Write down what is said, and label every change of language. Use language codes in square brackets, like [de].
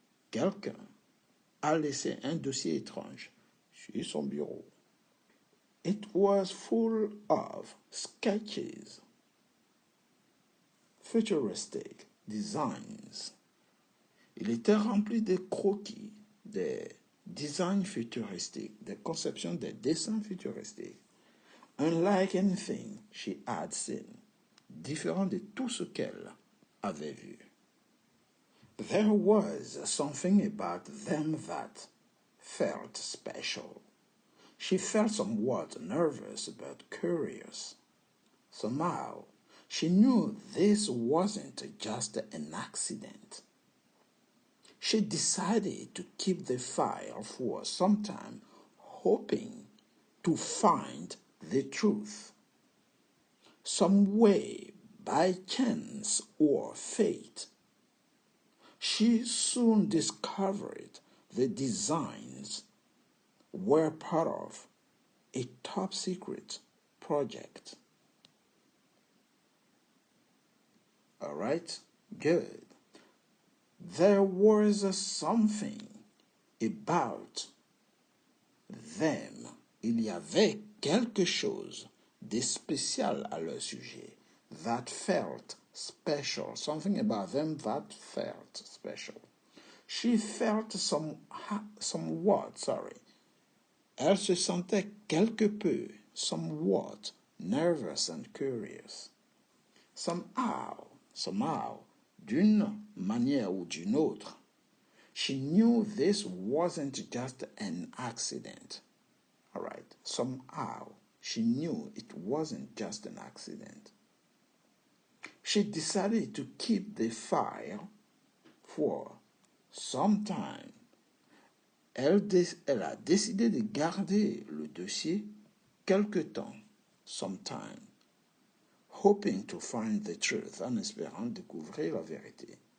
[fr] Quelqu'un a laissé un dossier étrange sur son bureau. [en] It was full of sketches, futuristic designs. [fr] Il était rempli de croquis, des designs futuristiques, des conceptions, des dessins futuristiques. [en] Unlike anything she had seen, [fr] différent de tout ce qu'elle avait vu. [en] There was something about them that felt special. She felt somewhat nervous but curious. Somehow, she knew this wasn't just an accident. She decided to keep the file for some time, hoping to find the truth. Some way, by chance or fate, she soon discovered the designs were part of a top-secret project. All right? Good. There was something about them. [fr] Il y avait quelque chose de spécial à leur sujet. [en] That felt special. Something about them that felt special. She felt somewhat. [fr] Elle se sentait quelque peu, [en] somewhat, nervous and curious. Somehow, [fr] d'une manière ou d'une autre, [en] she knew this wasn't just an accident. All right, somehow, she knew it wasn't just an accident. She decided to keep the file for some time. [fr] Elle a décidé de garder le dossier quelque temps, [en] sometime, hoping to find the truth, [fr] en espérant découvrir la vérité.